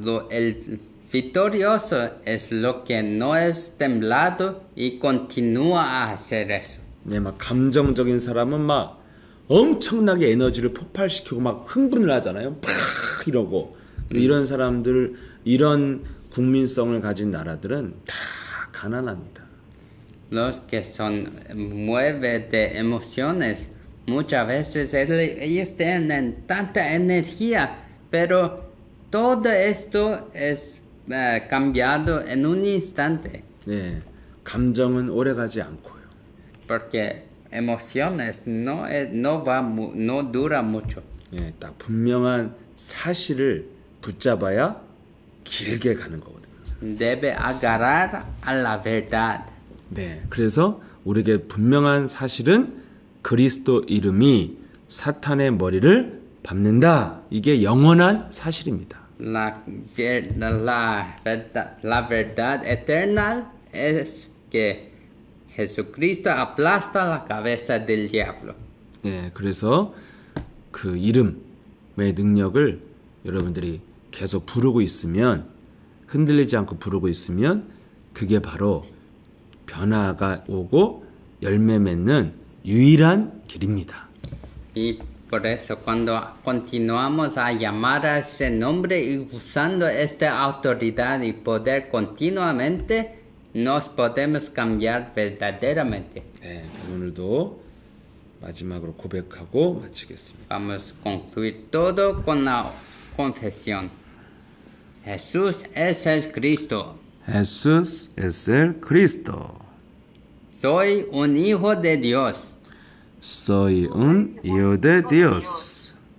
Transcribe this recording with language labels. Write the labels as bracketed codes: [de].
[es] El victorioso es lo que no es temblado y continúa a hacer eso. [ko] 네, 막 감정적인 사람은 막 엄청나게 에너지를 폭발시키고 막 흥분을 하잖아요. 팍 이러고 이런 사람들, 이런 국민성을 가진 나라들은 다 가난합니다. [es] Los que son mueve de emociones, muchas veces ellos tienen tanta energía, pero todo esto es cambiado en un instante. [ko] 네, 감정은 오래가지 않고요. [es] Porque emociones no dura mucho. [ko] 예, 딱 분명한 사실을 붙잡아야 길게 가는 거거든요. [es] Debe agarrar a la verdad. [ko] 네, 그래서 우리에게 분명한 사실은 그리스도 이름이 사탄의 머리를 밟는다. 이게 영원한 사실입니다. [es] La verdad eterna es que Jesucristo aplasta la cabeza del diablo. [ko] 예, 그래서 그 이름의 능력을 여러분들이 계속 부르고 있으면 흔들리지 않고 부르고 있으면 그게 바로 변화가 오고 열매 맺는 유일한 길입니다. [es] Y por eso cuando continuamos a llamar a ese nombre y usando esta autoridad y poder continuamente, nos podemos cambiar verdaderamente. [ko] 네, 오늘도 마지막으로 고백하고 마치겠습니다. [es] Vamos a concluir todo con la confesión. Jesús es el Cristo. Jesús es el Cristo. Soy un hijo de Dios. Soy un hijo de Dios.